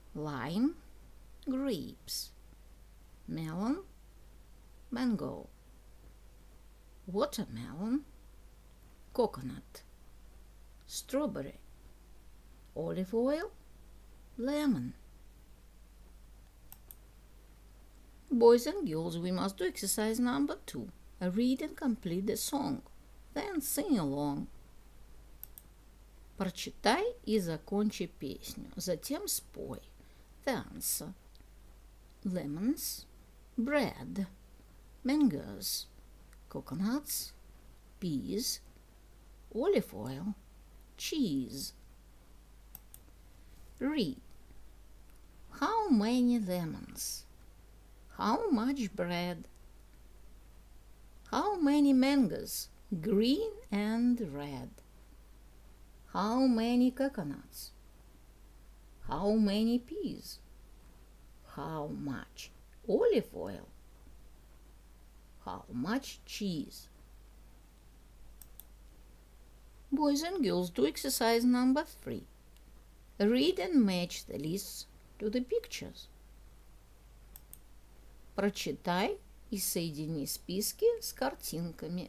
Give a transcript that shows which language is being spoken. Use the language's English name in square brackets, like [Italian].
[English] Lime, grapes, melon, mango, watermelon, coconut, strawberry, olive oil, lemon. Boys and girls, we must do exercise number 2. Read and complete the song. Then sing along. [Russian] Прочитай и закончи песню. Затем спой. [English] The answer. Lemons, bread, mangoes, coconuts, peas, olive oil, cheese. Read. How many lemons? How much bread? How many mangoes, green and red? How many coconuts? How many peas? How much olive oil? How much cheese? Boys and girls, do exercise number 3. Read and match the lists to the pictures. [Russian] Прочитай и соедини списки с картинками.